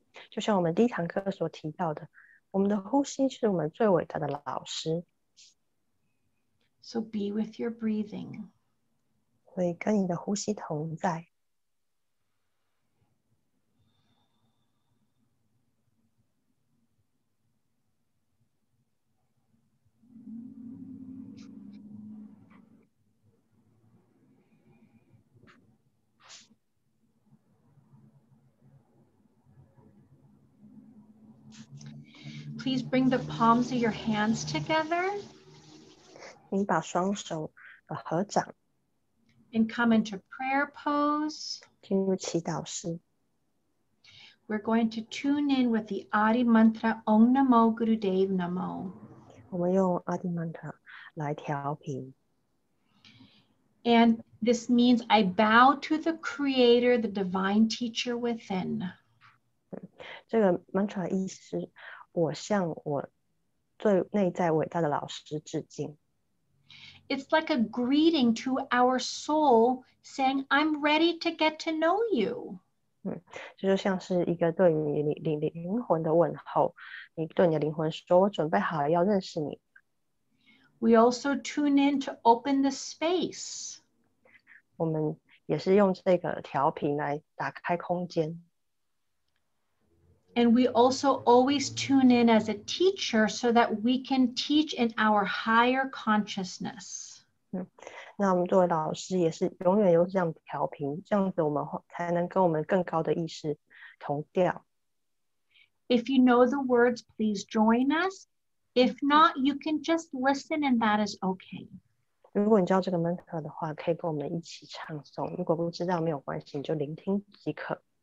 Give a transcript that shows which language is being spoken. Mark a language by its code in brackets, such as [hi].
[zh] 就像我们第1堂课所提到的，我们的呼吸是我们最伟大的老师。 [en] So be with your breathing. [zh] 所以跟你的呼吸同在。 [en] Please bring the palms of your hands together. [zh] 你把双手合掌。 [en] And come into prayer pose. [zh] 进入祈祷式。 [en] We're going to tune in with the Adi mantra Om Namo Gurudev Namo. [zh] 我们用 Adi mantra 来调频。 [en] And this means I bow to the Creator, the divine teacher within. [zh] 这个 mantra 的意思是，我向我最内在伟大的老师致敬。 [en] It's like a greeting to our soul saying, I'm ready to get to know you. [zh] 这就像是一个对你灵魂的问候，你对你的灵魂说，我准备好了要认识你。 [en] We also tune in to open the space. [zh] 我们也是用这个调频来打开空间。 [en] And we also always tune in as a teacher so that we can teach in our higher consciousness. [zh] 那我们作为老师也是永远有这样调频，这样子我们才能跟我们更高的意识同调。 [en] If you know the words, please join us. If not, you can just listen and that is okay. [zh] 如果你知道这个 mantra 的话，可以跟我们一起唱诵。如果不知道没有关系，你就聆听即可。